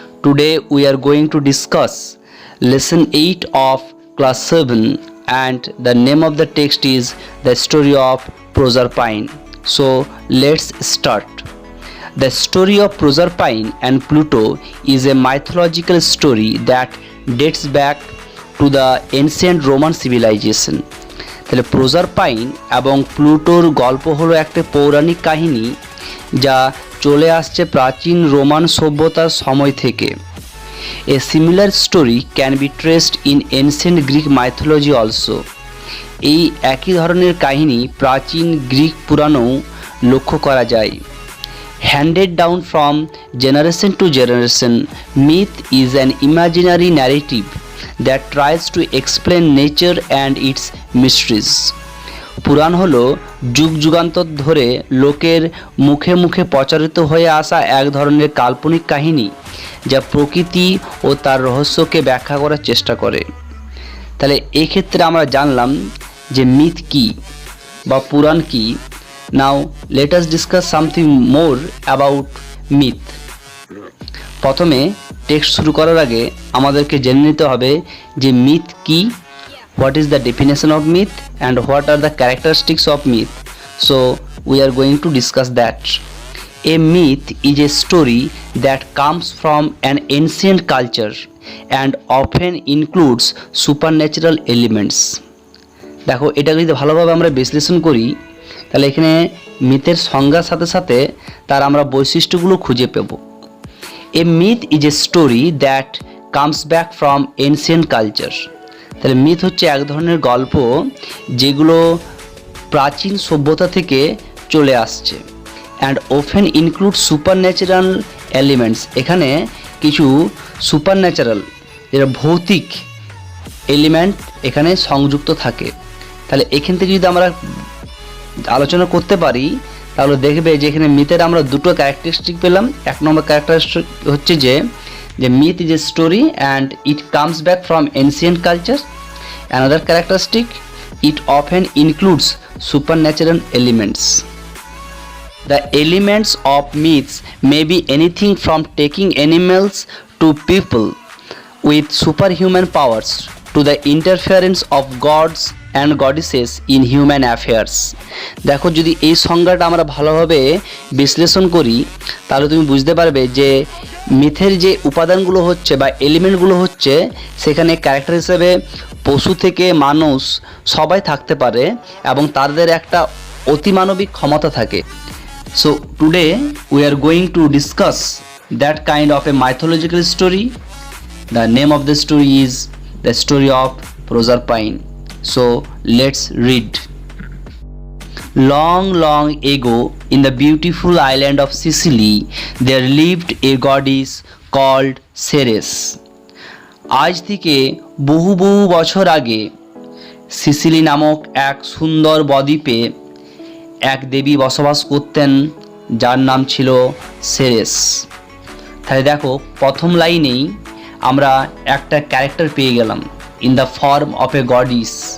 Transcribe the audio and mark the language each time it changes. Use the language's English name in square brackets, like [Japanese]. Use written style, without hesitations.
[English] Today we are going to discuss lesson 8 of class 7 and the name of the text is The Story of Proserpine. So let's start. The story of Proserpine and Pluto is a mythological story that dates back to the ancient Roman civilization. [Bangla] তাহলে প্রজারপাইন এবং প্লুটোর গল্প হলো একটা পৌরাণিক কাহিনী যা চলে আসছে প্রাচীন রোমান সভ্যতার সময় থেকে। [English] A similar story can be traced in ancient Greek mythology also. [Bangla] এই একই ধরনের কাহিনী প্রাচীন গ্রিক পুরাণেও লক্ষ্য করা যায়। [English] Handed down from generation to generation, myth is an imaginary narrative that tries to explain nature and its mysteries. [Bangla] পুরাণ হলো যুগ যুগান্তর ধরে লোকের মুখে মুখে প্রচারিত হয়ে আসা এক ধরনের কাল্পনিক কাহিনী যা প্রকৃতি ও তার রহস্যকে ব্যাখ্যা করার চেষ্টা করে। তাহলে এক্ষেত্রে আমরা জানলাম যে মিথ কি বা পুরাণ কি। [English] Now let us discuss something more about myth. [Bangla] প্রথমে টেক্সট শুরু করার আগে আমাদেরকে জেনে নিতে হবে যে মিথ কি, [English] what is the definition of myth and what are the characteristics of myth. So we are going to discuss that. A myth is a story that comes from an ancient culture and often includes supernatural elements. [Bangla] দেখো এটা যদি ভালোভাবে আমরা বিশ্লেষণ করি তাহলে এখানে মিথের সংজ্ঞার সাথে সাথে তার আমরা বৈশিষ্ট্যগুলো খুঁজে পাব। [English] A myth is a story that comes back from ancient culture. [Bangla] তাহলে মিথ হচ্ছে এক ধরনের গল্প যেগুলো প্রাচীন সভ্যতা থেকে চলে আসছে [English] And often include supernatural elements. [Bangla] এখানে কিছু সুপারন্যাচারাল যেটা ভৌতিক এলিমেন্ট এখানে সংযুক্ত থাকে। তাহলে এখান থেকে যদি আমরা আলোচনা করতে পারি তাহলে দেখবে যে এখানে মিথের আমরা দুটো ক্যারেক্টারিস্টিক পেলাম। এক নম্বর ক্যারেক্টারিস্টিক হচ্ছে যে [English] myth is a story and it comes back from ancient culture. Another characteristic, it often includes supernatural elements. The elements of myths may be anything from taking animals to people with superhuman powers to the interference of gods and goddesses in human affairs. [Bangla] দেখো যদি এই সংজ্ঞাটা আমরা ভালোভাবে বিশ্লেষণ করি তাহলে তুমি বুঝতে পারবে যে মিথের যে উপাদানগুলো হচ্ছে বা এলিমেন্টগুলো হচ্ছে সেখানে ক্যারেক্টার হিসেবে পশু থেকে মানুষ সবাই থাকতে পারে এবং তাদের একটা অতিমানবিক ক্ষমতা থাকে। [English] So today we are going to discuss that kind of a mythological story. The name of the story is the story of Proserpine. So let's read. Long ago, in the beautiful island of Sicily, there lived a goddess called Ceres. [Bangla] আজ থেকে বহু বছর আগে Sicily নামক এক সুন্দর বদ্বীপে এক দেবী বসবাস করতেন যার নাম ছিল সেরেস। তাহলে দেখো প্রথম লাইনেই আমরা একটা ক্যারেক্টার পেয়ে গেলাম [English] In the form of a goddess.